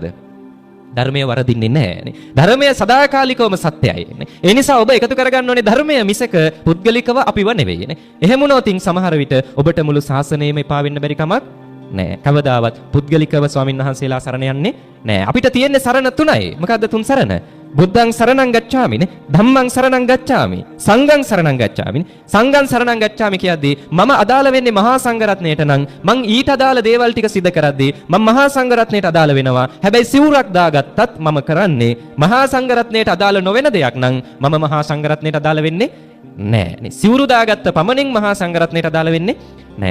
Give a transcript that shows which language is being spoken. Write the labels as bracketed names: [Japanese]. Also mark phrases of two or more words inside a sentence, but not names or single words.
[Sinhala] ධර්මයේ වරදින්නේ නෑනේ. ධර්මයේ සදාකාලිකවම සත්‍යයි නේ. ඒ නිසා ඔබ එකතු කරගන්න ඕනේ ධර්මයේ මිසක පුද්ගලිකව අපිව නෙවෙයි නේ. එහෙම වුණොතින් සමහර විට ඔබට මුළු ශාසනයම එපා වෙන්න බැරි කමක් නෑ. කවදාවත් පුද්ගලිකව ස්වාමින් වහන්සේලා සරණ යන්නේ නෑ. අපිට තියෙන්නේ සරණ තුනයි. මොකද්ද තුන් සරණ? [Pali] බුද්ධං සරණං ගච්ඡාමි නේ. ධම්මං සරණං ගච්ඡාමි. සංඝං සරණං ගච්ඡාමි. [Sinhala] සංඝං සරණං ගච්ඡාමි කියද්දී මම අදාළ වෙන්නේ මහා සංඝරත්නයට නම් මං ඊට අදාළ දේවල් ටික සිදු කරද්දී මම මහා සංඝරත්නයට අදාළ වෙනවා. හැබැයි සිවුරක් දාගත්තත් මම කරන්නේ මහා සංඝරත්නයට අදාළ නොවන දෙයක් නම් මම මහා සංඝරත්නයට අදාළ වෙන්නේ නෑ නේ. සිවුරු දාගත්ත පමණින් මහා සංඝරත්නයට අදාළ වෙන්නේ නෑ.